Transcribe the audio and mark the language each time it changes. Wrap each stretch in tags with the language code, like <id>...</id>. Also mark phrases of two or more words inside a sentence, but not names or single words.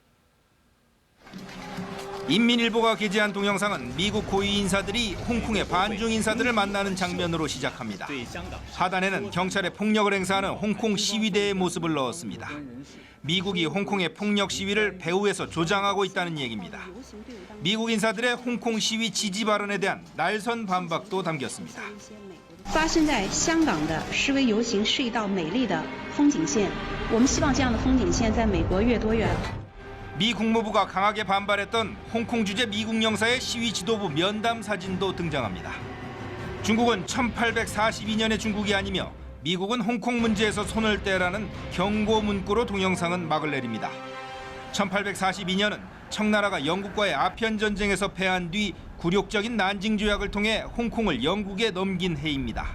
<ko>인민일보가 게재한 동영상은 미국 고위 인사들이 홍콩의 반중 인사들을 만나는 장면으로 시작합니다. 하단에는 경찰의 폭력을 행사하는 홍콩 시위대의 모습을 넣었습니다. 미국이 홍콩의 폭력 시위를 배후에서 조장하고 있다는 얘기입니다. 미국 인사들의 홍콩 시위 지지 발언에 대한 날선 반박도 담겼습니다.</ko> <zh>发生在香港的示威游行是一道美丽的风景线，我们希望这样的风景线在美国越多越好。</zh> <ko>미 국무부가 강하게 반발했던 홍콩 주재 미국 영사의 시위 지도부 면담 사진도 등장합니다. 중국은 1842년의 중국이 아니며 미국은 홍콩 문제에서 손을 떼라는 경고 문구로 동영상은 막을 내립니다. 1842년은 청나라가 영국과의 아편 전쟁에서 패한 뒤 굴욕적인 난징 조약을 통해 홍콩을 영국에 넘긴 해입니다.</ko>